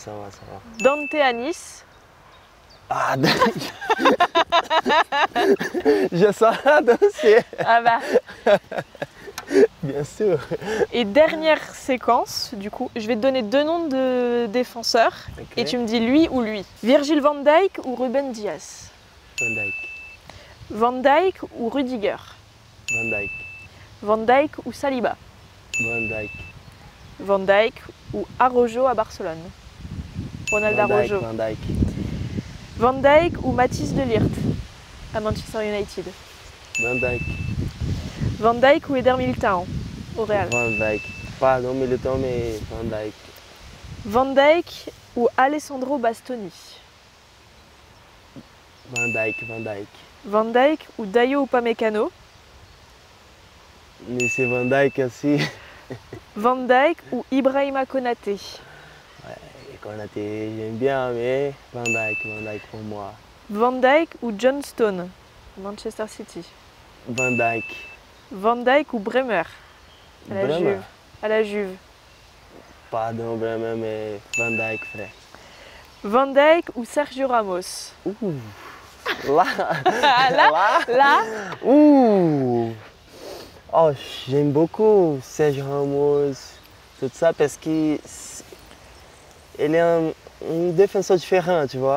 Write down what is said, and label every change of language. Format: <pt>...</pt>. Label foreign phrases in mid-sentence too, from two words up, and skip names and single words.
<fr>Dante à Nice. Ah, je sens un dossier. Ah bah. Bien sûr. Et dernière séquence, du coup, je vais te donner deux noms de défenseurs et tu me dis lui ou lui. Virgil van Dijk ou Ruben Dias? Van Dijk. Van Dijk ou Rudiger? Van Dijk. Van Dijk ou Saliba? Van Dijk. Van Dijk ou Araujo à Barcelone? Ronald Araujo. Van Dijk. Van Dijk ou Matthijs de Ligt à Manchester United? Van Dijk. Van Dijk ou Eder Militão au Real? Van Dijk. Pardon, Militão, mais Van Dijk. Van Dijk ou Alessandro Bastoni? Van Dijk. Van Dijk ou Dayo Upamecano? Mais c'est Van Dijk aussi. Van Dijk ou Ibrahima Konaté? Ouais, Konaté, j'aime bien, mais Van Dijk pour moi. Van Dijk ou John Stone, Manchester City? Van Dijk. Van Dijk ou Bremer à la Juve? Pardon, Bremer, mais Van Dijk, frère. Van Dijk ou Sergio Ramos? Là. Là. Oh, j'aime beaucoup Sergio Ramos, tout ça, parce qu'il est un défenseur différent, tu vois.</fr>